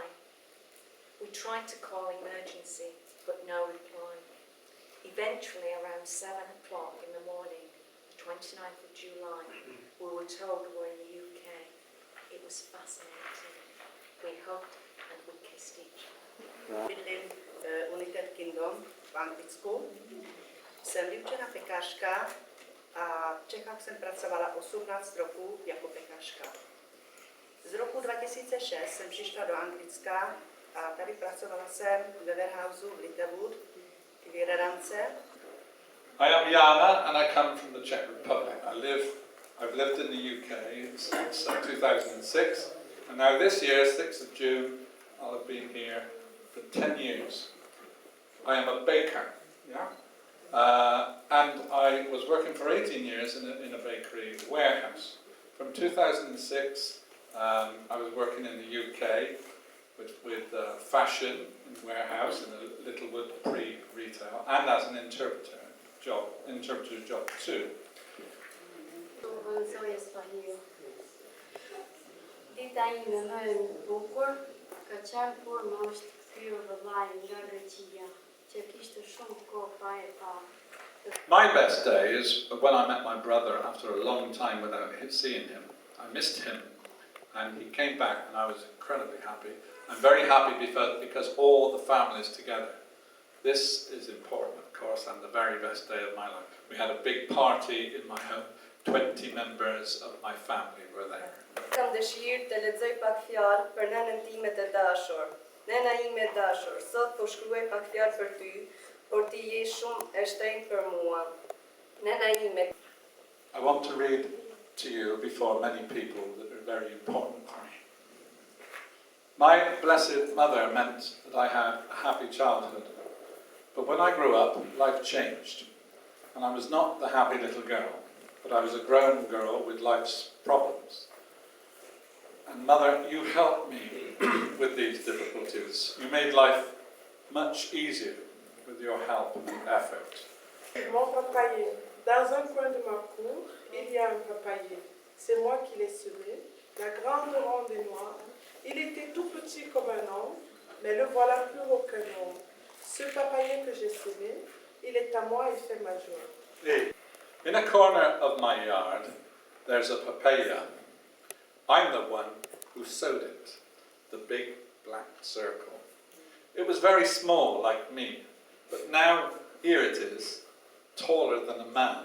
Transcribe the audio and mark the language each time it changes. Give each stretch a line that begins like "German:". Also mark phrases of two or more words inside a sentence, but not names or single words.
English: We tried to call emergency, but no reply. Eventually, around 7 o'clock in the morning, the 29th of July, we were told we were in the UK. It was fascinating. We hugged and we kissed each other. In United Kingdom,
Czech: w Anglicku. Jsem vyučená pekařka a v Čechách jsem pracovala 18 roků jako pekařka. Z roku 2006 jsem přišla do Anglicka a tady pracovala jsem ve warehouse v Littlewood v Jedadance.
English: I am Jana and I come from the Czech Republic. I've lived in the UK since 2006, and now this year, 6th of June, I'll have been here for 10 years. I am a baker, and I was working for 18 years in a bakery warehouse. From 2006, I was working in the UK with fashion in warehouse in a Littlewood pre-retail, and as an interpreter job too.
Albanian: Dita ime më e bukur, ka qenë kur më është kthyer vëllai nga Greqia.
English: My best day is when I met my brother after a long time without seeing him. I missed him, and he came back, and I was incredibly happy. I'm very happy because all the family's together. This is important, of course, and the very best day of my life. We had a big party in my home. 20 members of my family were there.
Albanian: Kam dëshirë të lexoj pak fjalë për nënën time të dashur. Nëna ime e dashur, sot po shkruaj pak fjalë për ty, por ti je shumë e shtrenjtë për mua. Nëna ime.
English: I want to read to you before many people that are very important for me. My blessed mother meant that I had a happy childhood. But when I grew up, life changed. And I was not the happy little girl, but I was a grown girl with life's problems. And Mother, you helped me with these difficulties. You made life much easier with your help and effort.
French: Mon papayer. Dans un coin de ma cour, il y a un papayer. C'est moi qui l'ai semé, la grande ronde et noire. Il était tout petit comme un homme, mais le voilà plus haut qu'un homme. Ce papayer que j'ai semé, il est à moi et fait ma joie.
English: In a corner of my yard, there's a papaya. I'm the one who sowed it, the big black circle. It was very small, like me, but now here it is, taller than a man.